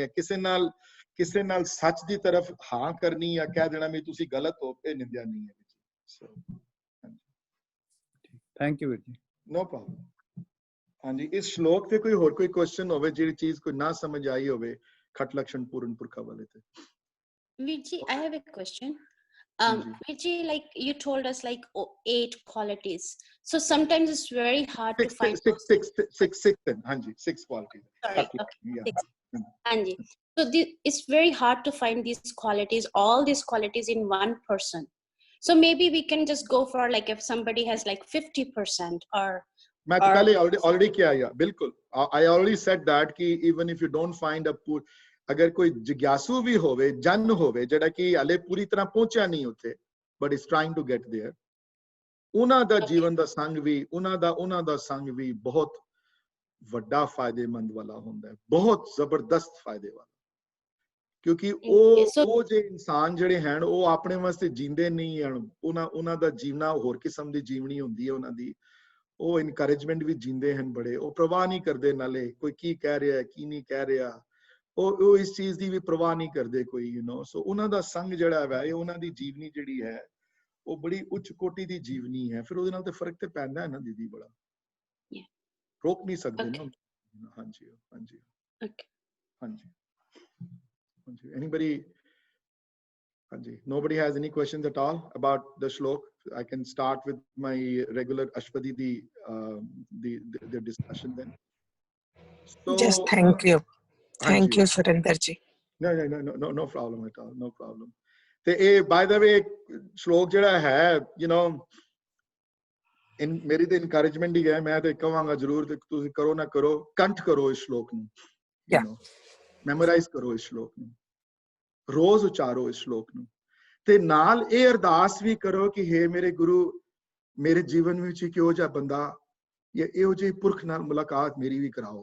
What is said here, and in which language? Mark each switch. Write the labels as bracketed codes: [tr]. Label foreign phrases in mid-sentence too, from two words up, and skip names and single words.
[pa] ਕਿਸੇ ਨਾਲ ਸੱਚ ਦੀ ਤਰਫ ਹਾਂ ਕਰਨੀ ਜਾਂ ਕਹਿ ਦੇਣਾ ਵੀ ਤੁਸੀਂ ਗਲਤ ਹੋ, ਇਹ ਨਿੰਦਿਆ ਨਹੀਂ ਹੈ। [en] thank you [pa] ਵੀਰ ਜੀ। [en] no problem. [pa] ਹਾਂਜੀ, ਇਸ ਸ਼ਲੋਕ ਤੇ ਕੋਈ ਹੋਰ ਕੋਈ ਕੁਐਸਚਨ ਹੋਵੇ, ਜਿਹੜੀ ਚੀਜ਼ ਕੋਈ ਨਾ ਸਮਝ ਆਈ ਹੋਵੇ ਖਟ ਲਕਸ਼ਣ ਪੂਰਨ ਪੁਰਖਾ ਵਾਲੇ ਤੇ? [en] Virji, I have a question. Virji, like you told us like 8 qualities. So sometimes it's very hard to find six qualities. Sorry, okay. Yeah. 6. Anji. So it's very hard to find these qualities, all these qualities in one person. So maybe we can just go for like if somebody has like 50% or [hi] मैं तो पहले already किया है, बिल्कुल। [en] I already said that [pa] कि [en] even if you don't find a [pa] ਅਗਰ ਕੋਈ ਜਿਗਿਆਸੂ ਭੀ ਹੋਵੇ, ਜਨ ਹੋਵੇ ਜਿਹੜਾ ਕਿ ਹਲੇ ਪੂਰੀ ਤਰ੍ਹਾਂ ਪਹੁੰਚਿਆ ਨਹੀਂ ਉੱਥੇ, [en] but is trying to get there, [pa] ਉਹਨਾਂ ਦਾ ਜੀਵਨ ਦਾ ਸੰਗ ਵੀ, ਉਹਨਾਂ ਦਾ ਸੰਗ ਵੀ ਬਹੁਤ ਵੱਡਾ ਫਾਇਦੇਮੰਦ ਵਾਲਾ ਹੁੰਦਾ ਹੈ, ਬਹੁਤ ਜ਼ਬਰਦਸਤ ਫਾਇਦੇ ਵਾਲਾ। ਕਿਉਂਕਿ ਉਹ ਜੇ ਇਨਸਾਨ ਜਿਹੜੇ ਹਨ ਉਹ ਆਪਣੇ ਵਾਸਤੇ ਜੀਂਦੇ ਨਹੀਂ ਹਨ, ਉਹਨਾਂ ਦਾ ਜੀਵਨਾ ਹੋਰ ਕਿਸਮ ਦੀ ਜੀਵਨੀ ਹੁੰਦੀ ਹੈ ਉਹਨਾਂ ਦੀ। ਉਹ ਇਨਕਰੇਜਮੈਂਟ ਵੀ ਜੀਂਦੇ ਹਨ ਬੜੇ, ਉਹ ਪ੍ਰਵਾਹ ਨਹੀਂ ਕਰਦੇ ਨਾਲੇ ਕੋਈ ਕੀ ਕਹਿ ਰਿਹਾ ਕੀ ਨਹੀਂ ਕਹਿ ਰਿਹਾ, ਉਹ ਇਸ ਚੀਜ਼ ਦੀ ਵੀ ਪ੍ਰਵਾਹ ਨਹੀਂ ਕਰਦੇ ਕੋਈ, ਸੋ ਉਹਨਾਂ ਦਾ ਸੰਗ ਜਿਹੜਾ ਹੈ ਇਹ ਉਹਨਾਂ ਦੀ ਜੀਵਨੀ ਜਿਹੜੀ ਹੈ ਉਹ ਬੜੀ ਉੱਚ ਕੋਟੀ ਦੀ ਜੀਵਨੀ ਹੈ। ਫਿਰ ਉਹਦੇ ਨਾਲ ਤੇ ਫਰਕ ਤੇ ਪੈਂਦਾ ਹੈ ਨਾ ਦੀਦੀ, ਬੜਾ ਰੋਕ ਨਹੀਂ ਸਕਦੇ ਨਾ। ਹਾਂਜੀ ਹਾਂਜੀ ਹਾਂਜੀ ਹਾਂਜੀ। Anybody? [en] Nobody has any questions at all about the shlok? I can start with my regular Ashwadi the discussion then. So Just thank you. Thank Hanji. you, Surinder ji. No problem at all. No problem. [pa] ਤੇ [en] by the way [pa] ਸ਼ਲੋਕ ਜਿਹੜਾ ਹੈ ਮੇਰੀ ਤੇ ਇਨਕਰੇਜਮੈਂਟ ਹੀ ਹੈ, ਮੈਂ ਤੇ ਕਹਾਂਗਾ ਜ਼ਰੂਰ ਤੁਸੀਂ ਕਰੋ ਨਾ ਕਰੋ, ਕੰਠ ਕਰੋ ਇਸ ਸ਼ਲੋਕ ਨੂੰ, ਮੈਮੋਰਾਈਜ਼ ਕਰੋ ਇਸ ਸ਼ਲੋਕ ਨੂੰ, ਰੋਜ਼ ਉਚਾਰੋ ਇਸ ਸ਼ਲੋਕ ਨੂੰ, ਤੇ ਨਾਲ ਇਹ ਅਰਦਾਸ ਵੀ ਕਰੋ ਕਿ ਹੇ ਮੇਰੇ ਗੁਰੂ, ਮੇਰੇ ਜੀਵਨ ਵਿੱਚ ਕਿਹੋ ਜਿਹਾ ਬੰਦਾ ਜਾਂ ਇਹੋ ਜਿਹੇ ਪੁਰਖ ਨਾਲ ਮੁਲਾਕਾਤ ਮੇਰੀ ਵੀ ਕਰਾਓ।